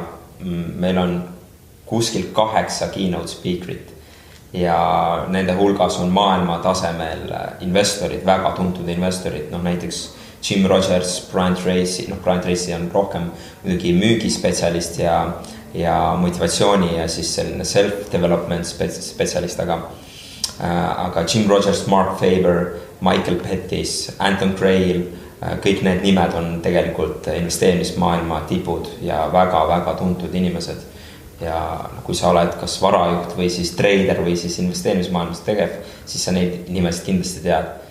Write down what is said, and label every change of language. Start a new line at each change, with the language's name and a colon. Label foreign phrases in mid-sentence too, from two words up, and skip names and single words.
Estonian: Meil on kuskil 8
English: keynote speakerit
Estonian: ja nende hulgas on maailma tasemel investorid, väga tuntud investorid, näiteks Jim Rogers, Brian Tracy, Brian Tracy on rohkem muidugi müügispetsialist ja motivatsiooni ja siis selline self-development spetsialist, aga Jim Rogers, Mark Faber, Michael Pettis, Anton Grail, kõik need nimed on tegelikult investeerimismaailma tipud ja väga-väga tuntud inimesed. Ja kui sa oled kas varajuht või siis trader või siis investeerimismaailmas tegev, siis sa neid nimesid kindlasti tead.